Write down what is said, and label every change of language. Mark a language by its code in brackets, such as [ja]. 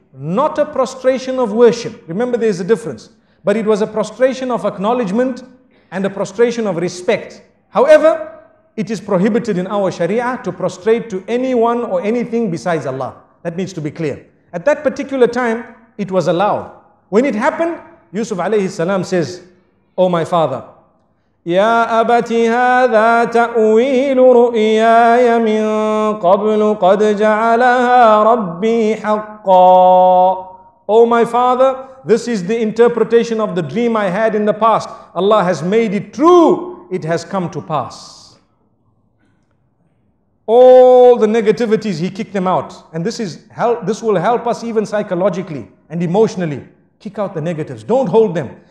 [en] Not a prostration of worship. Remember, there's a difference. But it was a prostration of acknowledgement and a prostration of respect. However, it is prohibited in our Sharia to prostrate to anyone or anything besides Allah. That needs to be clear. At that particular time, it was allowed. When it happened, Yusuf alayhi salam says, O my father, [ar] يا أبت هذا تأويل رؤياي من قبل قد جعلها ربي حقا. [en] O my father, this is the interpretation of the dream I had in the past. Allah has made it true. It has come to pass. All the negativities, he kicked them out. And this will help us even psychologically and emotionally. Kick out the negatives. Don't hold them.